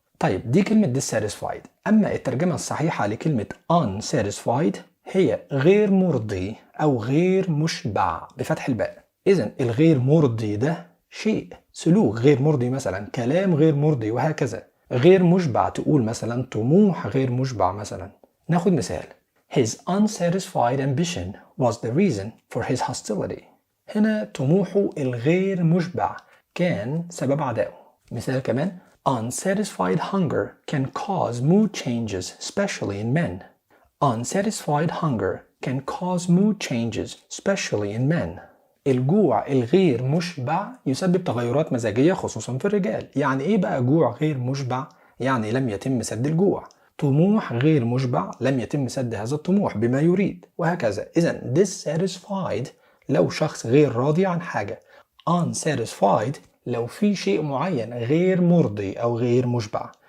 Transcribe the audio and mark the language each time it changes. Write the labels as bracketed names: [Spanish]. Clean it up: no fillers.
[Arabic] طيب دي كلمة dissatisfied. أما الترجمة الصحيحة لكلمة unsatisfied هي غير مرضي أو غير مشبع بفتح الباء. إذن الغير مرضي ده شيء، سلوك غير مرضي، مثلا كلام غير مرضي وهكذا. غير مشبع تقول مثلا طموح غير مشبع مثلا. ناخد مثال [English] His unsatisfied ambition was the reason for his hostility. [Arabic] هنا طموحه الغير مشبع كان سبب عدائه. مثال كمان [English] Unsatisfied hunger can cause mood changes, especially in men. Unsatisfied hunger can cause mood changes, especially in men. [Arabic] الجوع الغير مشبع يسبب تغيرات مزاجية خصوصا في الرجال. يعني ايه بقى جوع غير مشبع؟ يعني لم يتم سد الجوع. طموح غير مشبع لم يتم سد هذا الطموح بما يريد، وهكذا. إذن dissatisfied لو شخص غير راضي عن حاجة، unsatisfied لو في شيء معين غير مرضي أو غير مشبع.